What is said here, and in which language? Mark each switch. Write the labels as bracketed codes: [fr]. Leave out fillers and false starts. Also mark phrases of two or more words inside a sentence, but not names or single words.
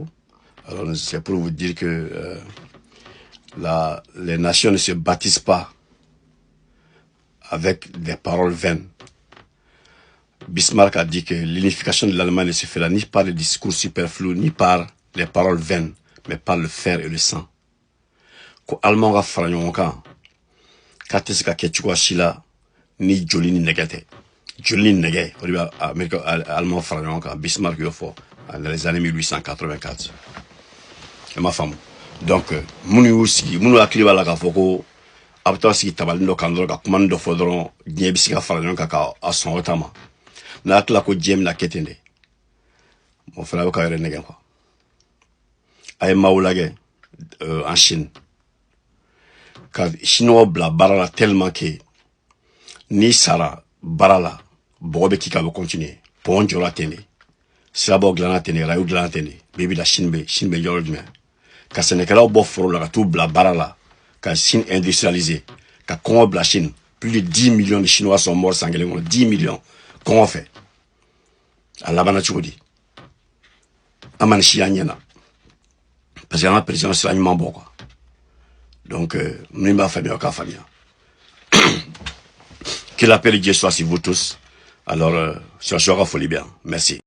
[fr] Alors, c'est pour vous dire que les nations ne se bâtissent pas avec des paroles vaines. Bismarck a dit que l'unification de l'Allemagne ne se fera ni par les discours superflus, ni par les paroles vaines, mais par le fer et le sang. [bm] Ko Allemand ga fara ɲɔgɔn kan k'a tɛ se ka kɛ cogoya si la ni joli ni nɛgɛ tɛ. Joli ni nɛgɛ o de bɛ Amérique Allemand fara ɲɔgɔn kan. Bismarck y'o fɔ [fr] dans les années 1884. [bm] I m'a faamu. Donc minnu y'u sigi, minnu hakili b'a la k'a fɔ ko a bɛ taa sigi tabalini dɔ kan dɔrɔn ka kuma dɔ fɔ dɔrɔn diɲɛ bɛ se ka fara ɲɔgɔn kan k'a sɔn o ta ma. N'a tila ko diɲɛ bɛna kɛ ten de, o fana bɛ k'a yɛrɛ nɛgɛ quoi. A ye maaw lajɛ [fr] en Chine. [bm] Ka Chinois bila baara la [fr] tellement que [bm] ni sara baara la bɔgɔ bɛ k'i kan a bɛ continuer. Pont jɔra ten de, sirabaw dilanna ten de, rayo dilanna ten de. Bi la Chine bɛ yɔrɔ jumɛn? Ka sɛnɛkɛlaw bɔ foro la ka t'u bila baara la, ka Chine industrialiser, ka kɔngɔ bila Chine. [fr] Plus de 10 millions de Chinois sont morts [bm] san kelen kɔnɔ. [fr] 10 millions. [bm] Kɔngɔ fɛ. A labanna cogo di? An ma nin siya ɲɛna. [fr] Parce que [bm] an ka président sira ɲuman bɔ quoi. Donc, min b'a faamuya o k'a faamuya. [fr] Que la paix de Dieu soit sur vous tous. Alors, sur Folie bien. Merci.